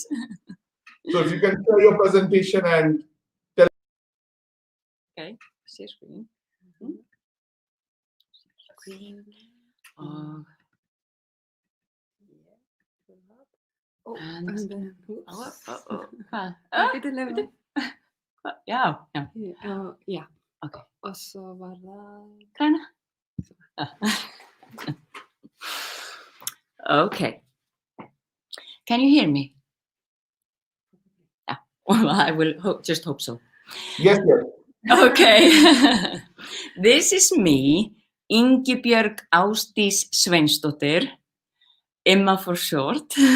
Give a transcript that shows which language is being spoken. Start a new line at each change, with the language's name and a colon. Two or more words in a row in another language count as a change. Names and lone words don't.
English: So if you can share your presentation and tell. Okay, share screen. Screen. Oh, And then, oops.
Icelandic: Hvað? Bíddu, leyfðu. Já. Já. Ok. Og svo var það... Græna. Okay.
English: Can you hear me? Yeah. Well, I will just hope so. Yes, yes. Okay. This is me, Ingibjörg Ásdís Sveinsdóttir, Imma for short.